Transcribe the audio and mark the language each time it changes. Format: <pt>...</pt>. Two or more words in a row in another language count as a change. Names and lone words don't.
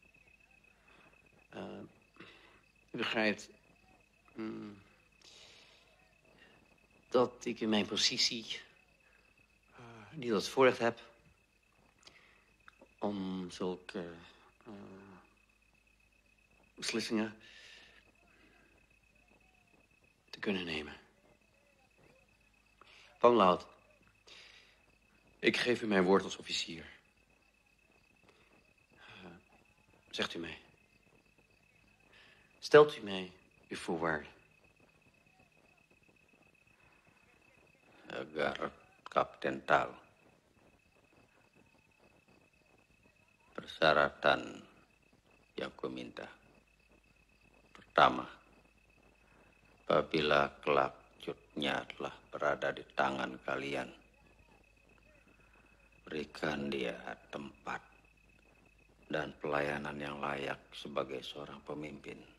<nl>U begrijpt dat ik in mijn positie niet het voorrecht heb om zulke beslissingen te kunnen nemen. Bang Laut, ik geef u mijn woord als officier. Zegt u mij. Stelt u mij uw voorwaarden.</nl> <id>Agar Kapten tahu persyaratan yang ku minta. Pertama, apabila kelak Cutnya telah berada di tangan kalian, berikan dia tempat dan pelayanan yang layak sebagai seorang pemimpin.</id>